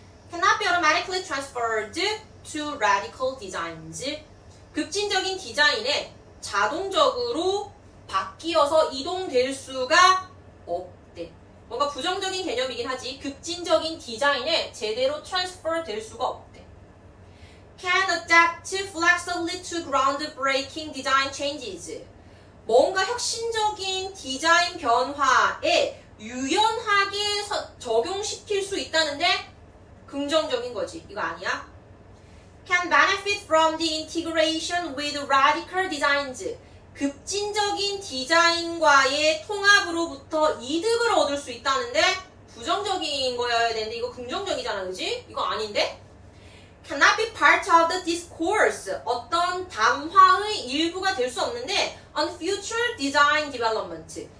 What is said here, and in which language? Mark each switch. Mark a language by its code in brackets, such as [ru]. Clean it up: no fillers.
[en] Cannot be automatically transferred to radical designs. [ko] 급진적인 디자인에 자동적으로 바뀌어서 이동될 수가 없대. 뭔가 부정적인 개념이긴 하지. 급진적인 디자인에 제대로 transfer 될 수가 없대. [en] Can adapt flexibly to groundbreaking design changes. [ko] 뭔가 혁신적인 디자인 변화에 유연하게 적용시킬 수 있다는데 긍정적인 거지. 이거 아니야? [en] Can benefit from the integration with radical designs. [ko] 급진적인 디자인과의 통합으로부터 이득을 얻을 수 있다는데 부정적인 거여야 되는데 이거 긍정적이잖아, 그지? 이거 아닌데? [en] Cannot be part of the discourse. [ko] 어떤 담화의 일부가 될 수 없는데 [en] on future design development.